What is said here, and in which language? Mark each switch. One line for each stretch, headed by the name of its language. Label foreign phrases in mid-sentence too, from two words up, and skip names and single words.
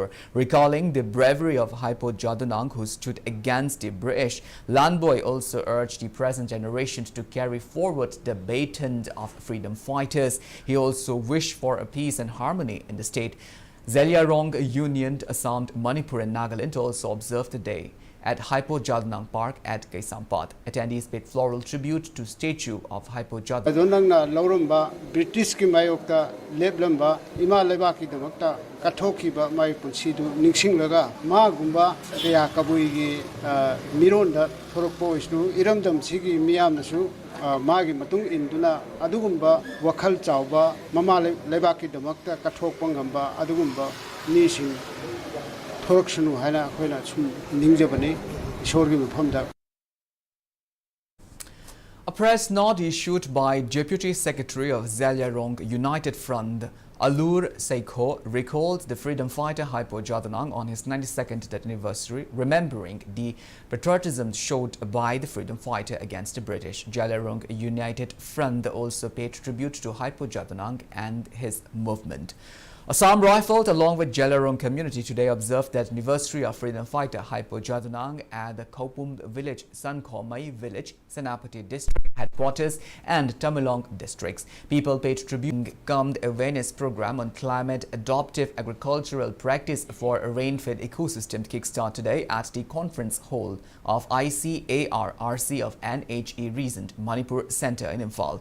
English: Recalling the bravery of Haipo Jadonang, who stood against the British, Lanboy also urged the present generation to carry forward the baton of freedom fighters. He also wished for a peace and harmony in the state. Zeliarong Union, Assam, Manipur and Nagaland also observed the day at Haipo Jadonang Park at Kaisampat. Attendees paid floral tribute to statue of Haipo Jadonang.
Manipuri: Jadonangna lauramba British ki mayokta leblamba ima lebaki damakta kathokiba mai punsidu ningsinglaga ma gumba kaya kabui gi mironda thorokpo isnu iramdam sigi miyamnasu magi matung induna adugumba wakhal chawba mama lebaki damakta kathokpa ngamba adugumba nising thoroksunu haina khoina sum ningjabani ishorgi mafamda.
English: A press note issued by Deputy Secretary of Zeliarong United Front Alur Seikho recalled the freedom fighter Haipo Jadonang on his 92nd anniversary, remembering the patriotism showed by the freedom fighter against the British. Zeliarong United Front also paid tribute to Haipo Jadonang and his movement. Assam Rifled, along with Jelarong community, today observed that anniversary of freedom fighter Haipo Jadunang at the Kopum village, Sankhomai village, Senapati district headquarters and Tamilong districts. People paid tribute to awareness program on climate adaptive agricultural practice for a rain-fed ecosystem to kickstart today at the conference hall of ICAR-RC of NHE Recent Manipur Center in Imphal.